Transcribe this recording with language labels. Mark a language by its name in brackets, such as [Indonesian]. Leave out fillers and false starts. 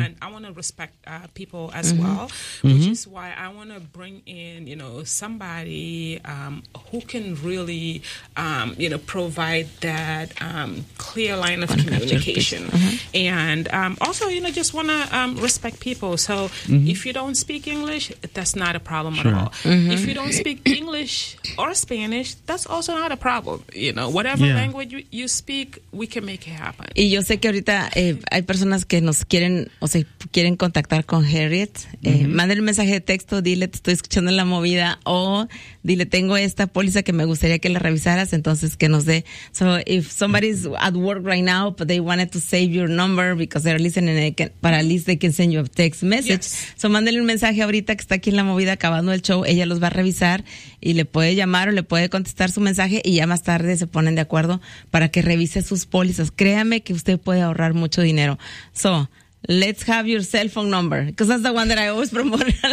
[English] And I want to respect people as well, which is why I want to bring in, you know, somebody who can really, you know, provide that clear line of communication. And also, you know, just want to respect people. So if you don't speak English, that's not a problem at all. If you don't speak English or Spanish, that's also not a problem. You know, whatever. Yeah. [Spanish] idioma. [English] You speak, we can make it happen. [Spanish] Y yo sé que ahorita hay personas que nos quieren, o sea, quieren contactar con Harriet. Mándale un mensaje de texto, dile, te estoy escuchando en la movida, o dile, tengo esta póliza que me gustaría que la revisaras, entonces que nos dé. [English] So if somebody's at work right now, but they wanted to save your number because they're listening, and they can, but at least they can send you a text message. Yes. [Spanish] So mándale un mensaje ahorita que está aquí en la movida acabando el show, ella los va a revisar y le puede llamar o le puede contestar su mensaje, y ya más tarde se ponen de acuerdo para que revise sus pólizas. Créame que usted puede ahorrar mucho dinero. [English] So, let's have your cell phone number, because that's the one that I always promote.